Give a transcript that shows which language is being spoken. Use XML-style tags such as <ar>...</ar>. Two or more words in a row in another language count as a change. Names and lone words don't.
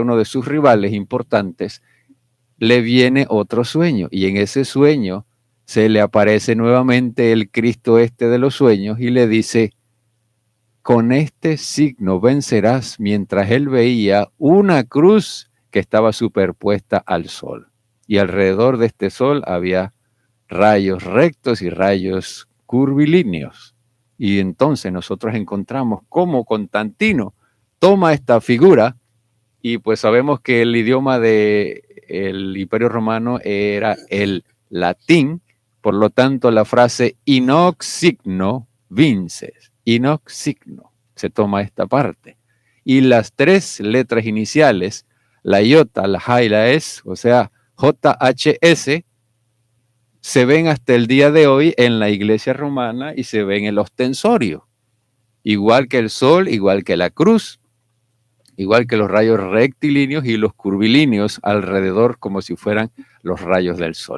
<es>uno de sus rivales importantes, le viene otro sueño, y en ese sueño se le aparece nuevamente el Cristo este de los sueños y le dice: con este signo vencerás, mientras él veía una cruz que estaba superpuesta al sol, y alrededor de este sol había rayos rectos y rayos curvilíneos. Y entonces nosotros encontramos cómo Constantino toma esta figura, y pues sabemos que el idioma del Imperio Romano era el latín, por lo tanto la frase</es> <la>in hoc signo vinces, in hoc signo,</la> <es>se toma esta parte. Y las tres letras iniciales, la iota, la J y la S, o sea, JHS, se ven hasta el día de hoy en la iglesia romana y se ven en el ostensorio, igual que el sol, igual que la cruz, igual que los rayos rectilíneos y los curvilíneos alrededor, como si fueran los rayos del sol.</es>